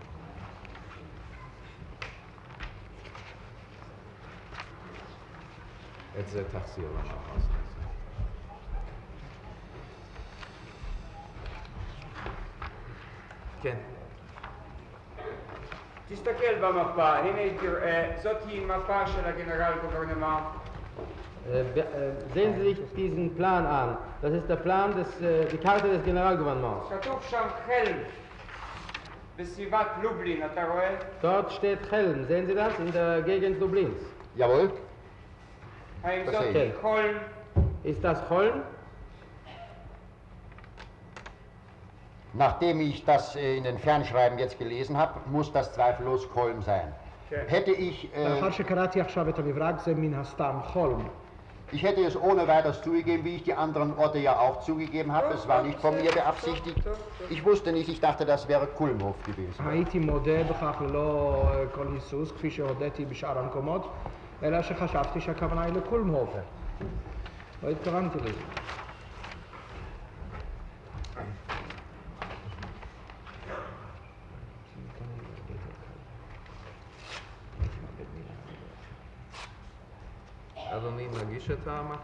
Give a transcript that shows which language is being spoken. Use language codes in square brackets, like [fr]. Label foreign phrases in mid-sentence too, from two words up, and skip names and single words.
[he] את זה תחזיר למאחז. כן. תסתכל במפה, הנה תראה, זאת היא מפה של הגנרל גוברנמנט. [de] Sehen Sie sich diesen Plan an. Das ist der Plan, die Karte des Generalgouvernements. [he] כתוב שם חלם בסביבת לובלין, אתה רואה? [de] Dort steht Chelm. Sehen Sie das? In der Gegend Lublins. Jawohl. [he] האם [de] Das [he] זאת [de] sehe [he] היא [de] ich. [he] חולן? [de] Ist das Cholm? Nachdem ich das in den Fernschreiben jetzt gelesen habe, muss das zweifellos Kolm sein. Okay. Hätte ich, [he] לאחר שקראתי עכשיו את המברק, זה מן הסתם חולם. [de] ich hätte es ohne weiteres zugegeben, wie ich die anderen Orte ja auch zugegeben habe. Es war nicht von mir beabsichtigt. Ich wusste nicht, ich dachte, das wäre Kulmhof gewesen. [he] הייתי מודה בכך ללא כל היסוס, כפי שהודיתי בשאר המקומות, אלא שחשבתי שהכוונה היא לקולמהופר. לא התכוונתי לזה. אדוני מגיש את המחקר?